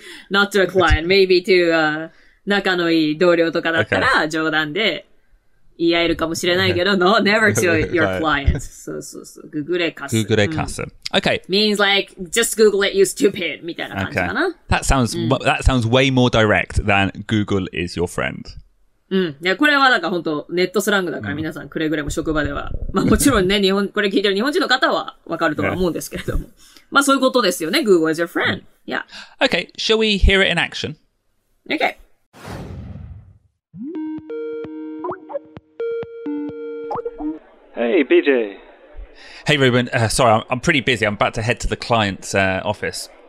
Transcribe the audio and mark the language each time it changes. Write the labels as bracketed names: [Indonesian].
[English] Not to a client, maybe to [Japanese] 仲のいい同僚とかだったら冗談で言い合えるかもしれないけど、 [English] no, never to your clients. [Japanese] そう。ググレカス。ググレカス。Okay. [English] Means like, just Google it, you stupid, [Japanese] みたいな感じかな。 [English] That sounds way more direct than Google is your friend. [Japanese] いや、これはなんか本当ネットスラングだから皆さんくれぐれも職場では。まあもちろんね、これ聞いてる日本人の方はわかるとは思うんですけれども。まあそういうことですよね。 [English] Google is your friend. Yeah. Okay, shall we hear it in action? Okay. Hey, BJ. Hey, Ruben. Sorry, I'm pretty busy. I'm about to head to the client's office.